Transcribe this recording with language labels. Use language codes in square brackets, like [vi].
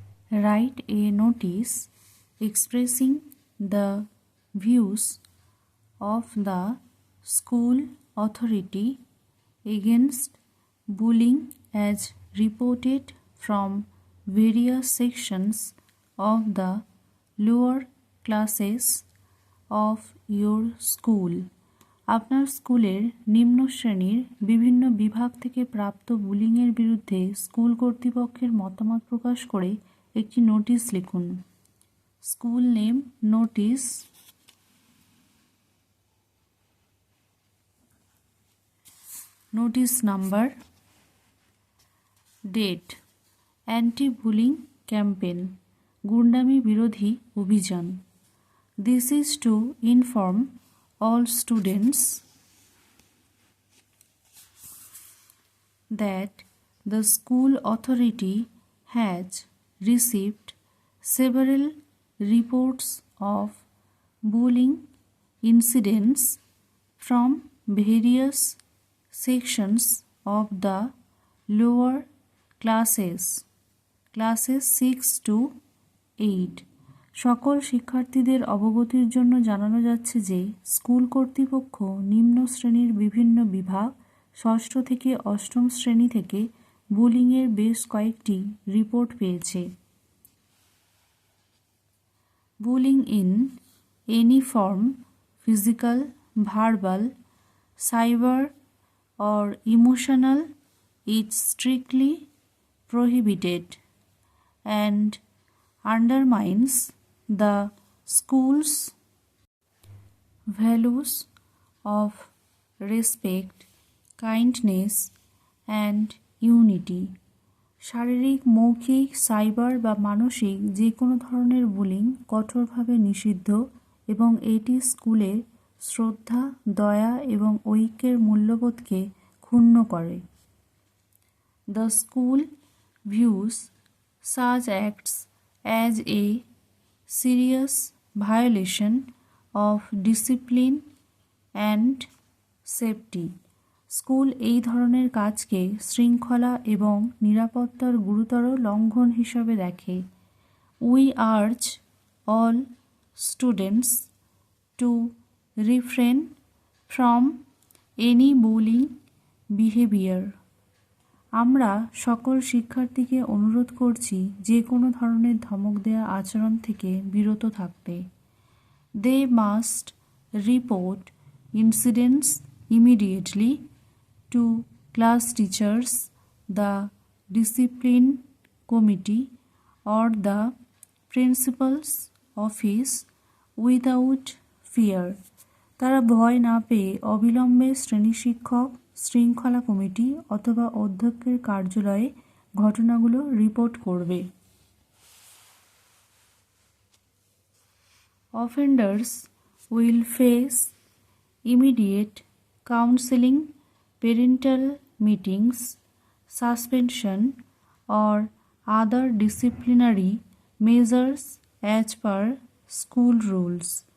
[en] write a notice expressing the views of the school authority against bullying as reported from various sections of the lower classes of your school. [bn] আপনার স্কুলের নিম্ন শ্রেণীর বিভিন্ন বিভাগ থেকে প্রাপ্ত বুলিংয়ের বিরুদ্ধে স্কুল কর্তৃপক্ষের মতামত প্রকাশ করে একটি নোটিশ লিখুন। [en] school name, notice, notice number, date, anti bullying campaign, [bn] গুন্ডামি বিরোধী অভিযান। [en] This is to inform all students that the school authority has received several reports of bullying incidents from various sections of the lower classes 6 to 8. [bn] সকল শিক্ষার্থীদের অবগতির জন্য জানানো যাচ্ছে যে স্কুল কর্তৃপক্ষ নিম্ন শ্রেণীর বিভিন্ন বিভাগ 6ষ্ঠ থেকে 8ম শ্রেণী থেকে বুলিংয়ের বেশ কয়েকটি রিপোর্ট পেয়েছে। [en] Bullying in any form, physical, verbal, cyber or emotional, is strictly prohibited and undermines the school's values of respect, kindness and unity. [bn] শারীরিক, মৌখিক, সাইবার বা মানসিক যে কোনো ধরনের বুলিং কঠোরভাবে নিষিদ্ধ এবং এটি স্কুলের শ্রদ্ধা, দয়া এবং ঐক্যের মূল্যবোধকে ক্ষুণ্ণ করে। [en] The school views such acts as a serious violation of discipline and safety. [bn] School এই ধরনের কাজকে শৃঙ্খলা এবং নিরাপত্তার গুরুতর লঙ্ঘন হিসাবে দেখে। [en] We urge all students to refrain from any bullying behavior. [bn] আমরা সকল শিক্ষার্থীকে অনুরোধ করছি যে কোনো ধরনের ধমক দেওয়া আচরণ থেকে বিরত থাকতে। [en] They must report incidents immediately to class teachers, the discipline committee or the principal's office without fear. [bn] তারা ভয় না পেয়ে অবিলম্বে শ্রেণী শিক্ষক, শৃঙ্খলা কমিটি অথবা অধ্যক্ষের কার্যালয়ে ঘটনাগুলো রিপোর্ট করবে। [en] Offenders will face immediate counseling, parental meetings, suspension or other disciplinary measures as per school rules.